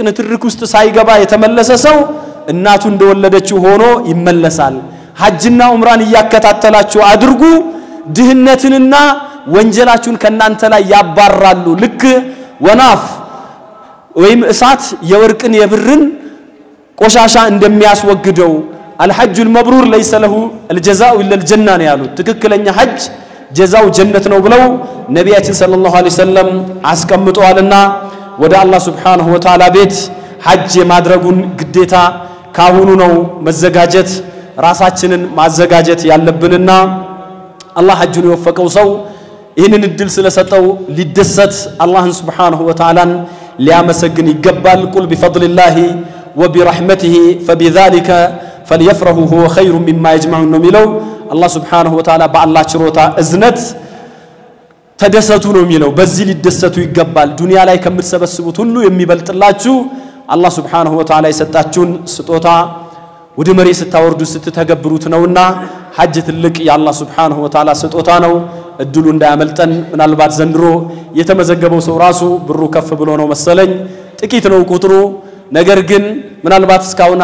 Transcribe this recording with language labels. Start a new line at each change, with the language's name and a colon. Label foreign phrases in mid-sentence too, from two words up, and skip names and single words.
Amharic: ንትርክ ውስጥ ሳይገባ የተመለሰ ሰው እናቱ እንደወለደችው ሆኖ ይመለሳል ሐጅና ዑምራን ያከታተላችሁ አድርጉ ድህነትንና ወንጀላችሁን ከናንተ ላይ ያባራሉ ልክ ወናፍ ወይም እሳት የወርቅን የብርን ቆሻሻ እንደሚያስወግደው
Arabic: الحج المبرور ليس له الجزاء الا الجنه
Amharic: ነው ያሉት ትክክለኛ ሐጅ ጀዛው ጀነት ነው ብለው ነብያችን
Arabic: صلى الله عليه وسلم
Amharic: አስቀምጠዋልና ወደ አላህ
Arabic: سبحانه وتعالى
Amharic: ቤት ሐጅ ማድረጉን ግዴታ ካሁኑ ነው መዘጋጀት ራሳችንን ማዘጋጀት ያለብንና አላህ ሐጅን የወፈቀው ሰው ይህንን እድል ስለሰጠው ሊደሰት አላህን
Arabic: سبحانه وتعالى
Amharic: ሊያመሰግን ይገባል ቁል
Arabic: بفضلله وبرحمته فبذلك فليفرحوا هو خير مما يجمعون
Amharic: ነው የሚለው አላህ
Arabic: سبحانه وتعالى
Amharic: በአላህ ችሮታ እዝነት ተደሰቱ ነው የሚለው በዚህ ሊደሰቱ ይገባል ዱንያ ላይ ከምትሰበስቡት ሁሉ የሚበልጥላችሁ አላህ
Arabic: سبحانه وتعالى
Amharic: የሰጣችሁን ስጦታ ወደ መሬት ስታወርዱ ስትተገብሩት ነውና ሐጅ ትልቅ የአላህ
Arabic: سبحانه وتعالى
Amharic: ስጦታ ነው እድሉ እንዳያመልጠን ምናልባት ዘንድሮ የተመዘገበው ሰው ራሱ ብሩ ከፍ ብሎ ነው መሰለኝ ጥቂት ነው ቁጥሩ ነገር ግን ምናልባት እስካሁን